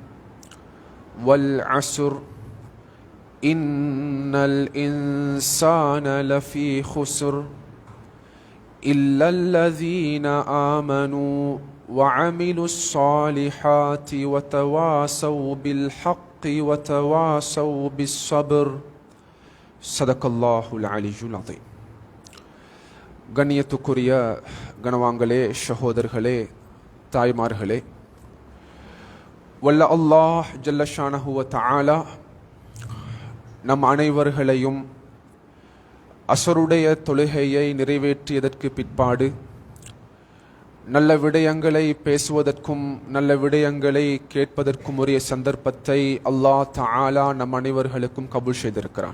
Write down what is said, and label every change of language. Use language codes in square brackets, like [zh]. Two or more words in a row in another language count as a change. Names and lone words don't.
[ar] والعصر إن الإنسان لفي خسر إلا الذين آمنوا وعملوا الصالحات وتواصوا بالحق وتواصوا بالصبر. صدق الله العلي العظيم. [ta] கண்ணியத்துக்குரிய கணவான்களே, சகோதரர்களே, தாய்மார்களே, வல்ல அல்லாஹ் [ar] جل شأنه وتعالى [ta] நம் அனைவர்களையும் அஸருடைய தொழுகையை நிறைவேற்றியதற்கு பிற்பாடு நல்ல விடயங்களை பேசுவதற்கும் நல்ல விடயங்களை கேட்பதற்கும் உரிய சந்தர்ப்பத்தை அல்லாஹ் தஆலா நம் அனைவர்களுக்கும் கபூல் செய்திருக்கிறான்.